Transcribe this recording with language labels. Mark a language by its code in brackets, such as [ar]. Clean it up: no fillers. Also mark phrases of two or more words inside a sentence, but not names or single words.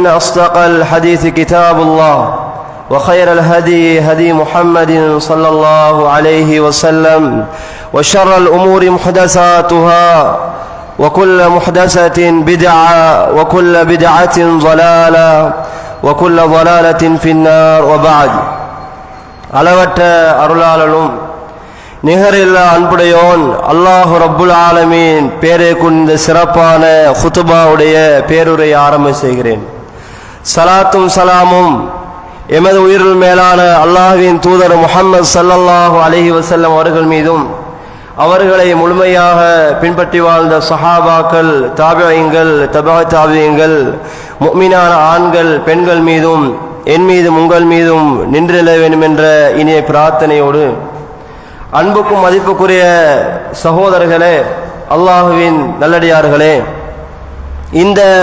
[ar] أصدق الحديث كتاب الله وخير الهدي هدي محمد صلى الله عليه وسلم وشر الأمور محدثاتها وكل محدثة بدعة وكل بدعة ضلالة وكل ضلالة في النار وبعد [ta] அளவற்ற அருளாளனும் நிகரில்லா அன்புடையோன் [ar] الله رب العالمين [ta] பேரை கொண்ட சிறப்பான குத்துபாவுடைய பேருரை ஆரம்ப செய்கிறேன். சலாத்தும் சலாமும் எமது உயிரில் மேலான அல்லாஹ்வின் தூதர் முஹம்மது [ar] صلى الله عليه وسلم [ta] அவர்கள் மீதும் அவர்களை முழுமையாக பின்பற்றி வாழ்ந்த சஹாபாக்கள், தாபிஈன்கள், தபஅ தாபிஈன்கள், முஃமினான ஆண்கள் பெண்கள் மீதும் என் மீதும் உங்கள் மீதும் நின்றிட வேண்டும் என்ற இனிய பிரார்த்தனையோடு, அன்புக்கும் மதிப்புக்குரிய சகோதரர்களே, அல்லாஹுவின் நல்லடியார்களே, இந்த